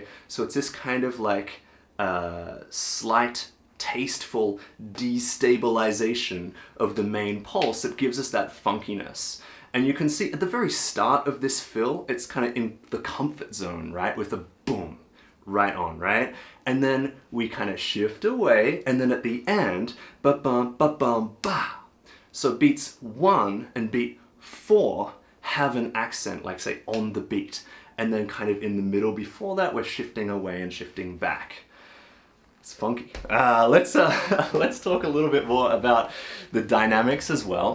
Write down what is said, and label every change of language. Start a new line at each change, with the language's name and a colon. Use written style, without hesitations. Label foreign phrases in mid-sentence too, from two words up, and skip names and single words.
English: So it's this kind of like slight tasteful destabilization of the main pulse that gives us that funkiness. And you can see at the very start of this fill, it's kind of in the comfort zone, right? With a boom, right on, right? And then we kind of shift away, and then at the end, ba-bum, ba-bum, ba. So beats 1 and beat 4 have an accent, like say on the beat. And then kind of in the middle before that, we're shifting away and shifting back. It's funky. Let's talk a little bit more about the dynamics as well.